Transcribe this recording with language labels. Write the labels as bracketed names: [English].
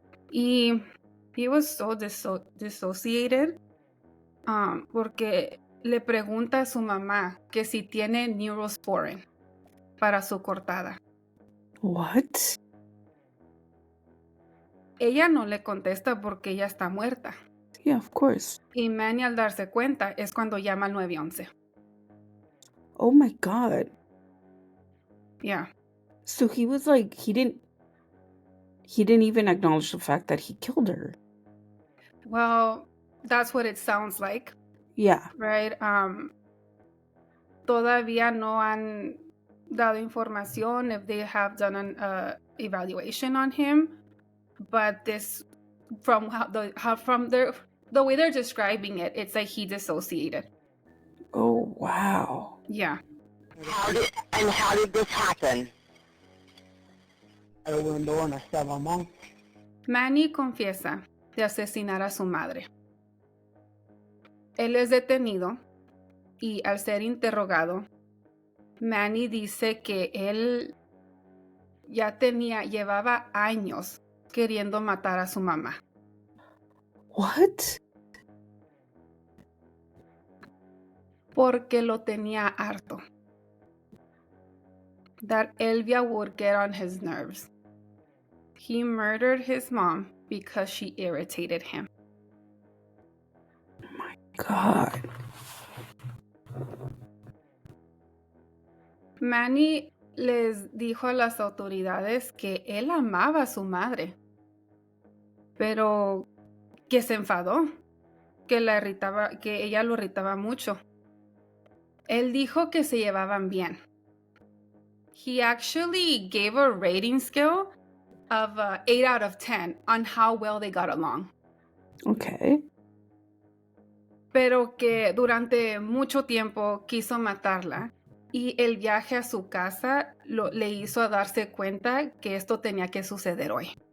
[Spanish] Y [English] he was so dissociated [Spanish] porque le pregunta a su mamá que si tiene neurosporin para su cortada. [English] What? [Spanish] Ella no le contesta porque ella está muerta. [English] Yeah, of course. [Spanish] Y Manny, al darse cuenta, es cuando llama al 911. [English] Oh my God. Yeah. So he was like, he didn't even acknowledge the fact that he killed her. Well, that's what it sounds like. Yeah. Right? [Spanish] Todavía no han dado información [English] if they have done an evaluation on him, but this, from the way they're describing it, it's like he dissociated. Oh, wow. Yeah. How did this happen? I opened the door and I stabbed my mom. [Spanish] Manny confiesa de asesinar a su madre. Él es detenido y al ser interrogado, Manny dice que él llevaba años queriendo matar a su mamá. [English] What? [Spanish] Porque lo tenía harto. [English] That Elvia would get on his nerves. He murdered his mom because she irritated him. My God. [Spanish] Manny les dijo a las autoridades que él amaba a su madre, pero que se enfadó, que ella lo irritaba mucho. Él dijo que se llevaban bien. [English] He actually gave a rating scale of 8 out of 10 on how well they got along. Okay. [Spanish] Pero que durante mucho tiempo quiso matarla y el viaje a su casa le hizo darse cuenta que esto tenía que suceder hoy.